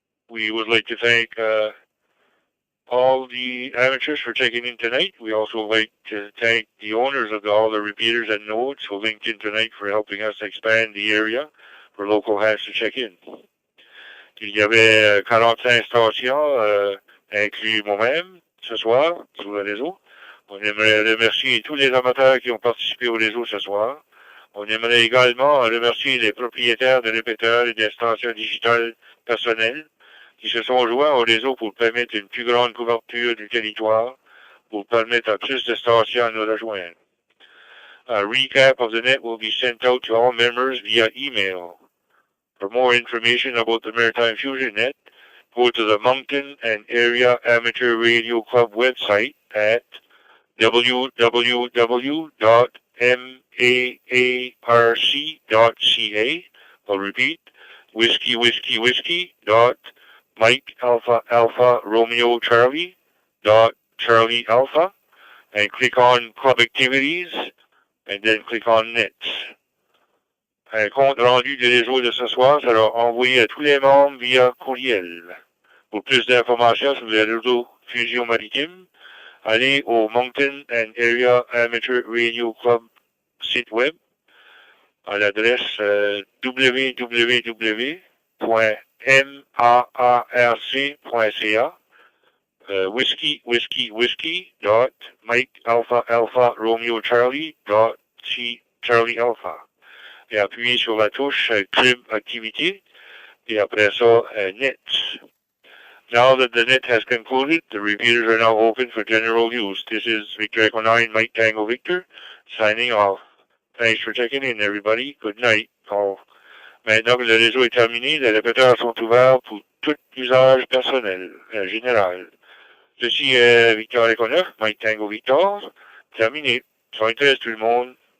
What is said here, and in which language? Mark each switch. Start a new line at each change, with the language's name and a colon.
English: We would like to thank all the amateurs for checking in tonight. We also like to thank the owners of all the repeaters and nodes who linked in tonight for helping us expand the area for local hands to check in.
French: Il y avait 45 stations, inclus moi-même, ce soir, sur le réseau. On aimerait remercier tous les amateurs qui ont participé au réseau ce soir. On aimerait également remercier les propriétaires de répéteurs et des stations digitales personnelles qui se sont joints au réseau pour permettre une plus grande couverture du territoire, pour permettre à plus de stations de nous rejoindre.
English: A recap of the net will be sent out to all members via email. For more information about the Maritime Fusion Net, go to the Moncton and Area Amateur Radio Club website at www.maarc.ca. I'll repeat, whiskey.Mike Alpha Alpha Romeo Charlie Charlie Alpha, and click on Club Activities, and then click on Nets.
French: Un compte rendu du réseau de ce soir sera envoyé à tous les membres via courriel. Pour plus d'informations sur le réseau Fusion Maritime, allez au Moncton and Area Amateur Radio Club site web à l'adresse www.maarc.ca, whiskey.Mike Alpha Alpha Romeo Charlie Charlie Alpha. Et appuyez sur la touche Club Activité, et après ça, Net.
English: Now that the net has concluded, the repeaters are now open for general use. This is Victor Echo 9, Mike Tango Victor, signing off. Thanks for checking in, everybody. Good night.
French: Maintenant que le réseau est terminé, les répéteurs sont ouverts pour tout usage personnel, général. Ceci est Victor Echo 9, Mike Tango Victor, terminé. Ça intéresse tout le monde.